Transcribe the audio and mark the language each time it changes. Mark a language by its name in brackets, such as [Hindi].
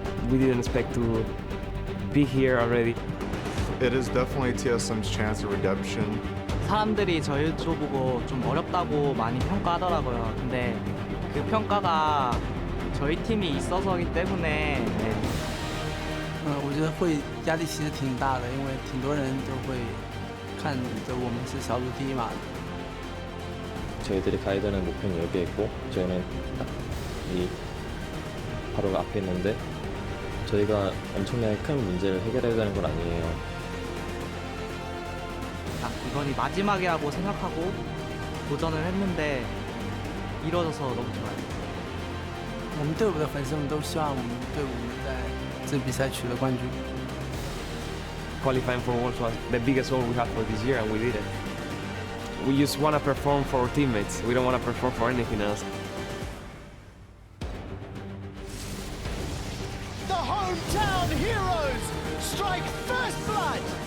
[English] We didn't expect to be here already. It is definitely TSM's chance of redemption. [Korean] 사람들이 저희 조 보고 좀 어렵다고 많이 평가하더라고요. 근데 그 평가가 저희 팀이 있어서이기 때문에 [Chinese] 我觉得会压力其实挺大的，因为挺多人都会看着我们是小组第一嘛。 [Korean] 저희들이 가야 되는 목표는 여기에 있고 저희는 딱 이 바로 앞에 있는데 저희가 엄청나게 큰 문제를 해결해야 되는 건 아니에요. 딱 이번이 마지막이라고 생각하고 도전을 했는데 이뤄져서 너무 좋아요. [Chinese] 我们队伍的粉丝们都希望我们队伍能在这比赛取得冠军。 [English] Qualifying for Worlds was the biggest goal we had for this year, and we did it. We just want to perform for our teammates. We don't want to perform for anything else. The hometown heroes strike first blood.